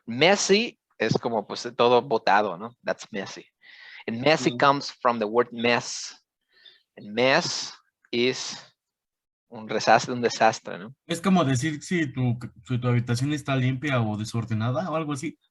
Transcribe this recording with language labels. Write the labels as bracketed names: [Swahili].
[Spanish] Messy es como pues todo botado, ¿no? [English] That's messy. And messy comes from the word mess. And mess is [Spanish] un desastre, ¿no? Es como decir si tu habitación está limpia o desordenada o algo así.